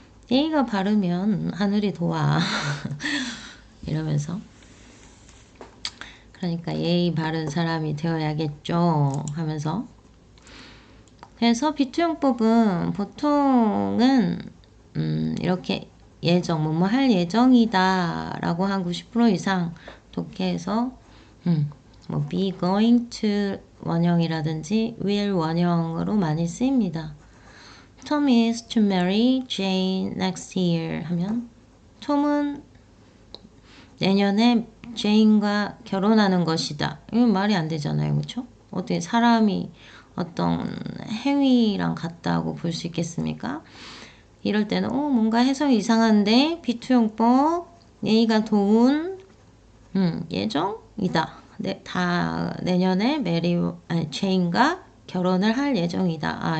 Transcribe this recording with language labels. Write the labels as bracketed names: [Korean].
[Korean] 예의가 바르면 하늘이 도와 이러면서 그러니까 예의 바른 사람이 되어야겠죠 하면서 그래서 B2용법은 보통은 이렇게 예정 뭐뭐 할 예정이다 라고 한 90% 이상 독해에서 뭐 be going to 원형이라든지 will 원형으로 많이 쓰입니다. [English] Tom is to marry Jane next year [Korean] 하면 톰은 내년에 제인과 결혼하는 것이다. 이건 말이 안 되잖아요. 그렇죠? 어떻게 사람이 어떤 행위랑 같다고 볼 수 있겠습니까? 이럴 때는 뭔가 해석이 이상한데 B2용법 예의가 도운 예정이다. 다 내년에 제인과 결혼을 할 예정이다.